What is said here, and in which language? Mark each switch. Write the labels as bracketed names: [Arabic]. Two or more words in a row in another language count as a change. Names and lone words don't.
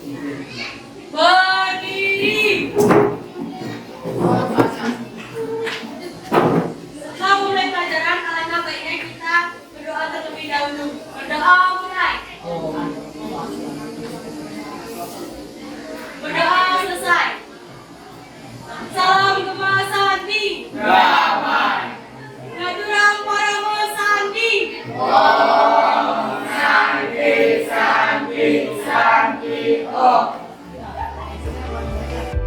[Indonesian] Berdiri. Setelah mulai pelajaran, alangkah baiknya kita berdoa terlebih dahulu. Berdoa mulai. Berdoa selesai. Salam Gema Sandi. Damai. [Balinese] Ngaturan Paramo Sandi. [Sanskrit] Om Santi Santi Santi Om.